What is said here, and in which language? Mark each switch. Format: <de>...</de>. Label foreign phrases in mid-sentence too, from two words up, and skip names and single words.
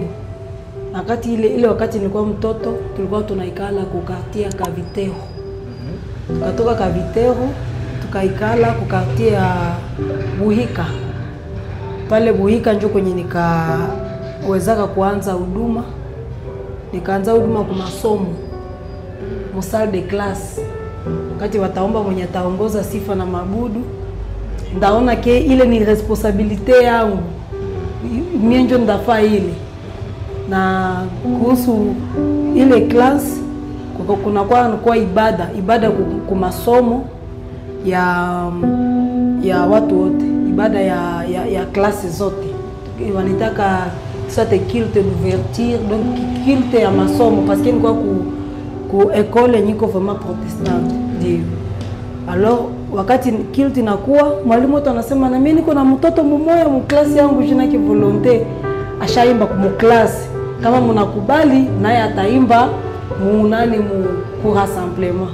<sw>Wakati ile wakati nilikuwa mtoto, tulikuwa tunaikala kukartia Kavitero. Tukatoka Kavitero tukaikala kukartia Buhika. Pale Buhika njo kwenye nikawezaka kuanza huduma. Nikaanza huduma kwa masomo mu</sw> <fr>salle de classe.</fr> <sw>Wakati wataomba mwenye ataongoza sifa na mabudu, ndaona ke ile ni responsabilite yangu. Mimi njo ndafaa ile. Na kuhusu ile class kuna ibada kwa masomo ya watu wote, ibada ya klasi zote.</sw> <fr>Wanitaka soit culte d'ouverture, donc culte</fr> <sw>ya masomo</sw> <fr>parce que</fr> <sw>nilikuwa ku</sw> <fr>école niko vraiment protestante. Ndio.</fr> <sw>Alors wakati culte inakuwa, mwalimu wetu anasema na mimi niko na mtoto mmoja mu klasi yangu jina ki volonté ashaimba mu klasi. Kama mnakubali naye ataimba ku rassemblement.</sw>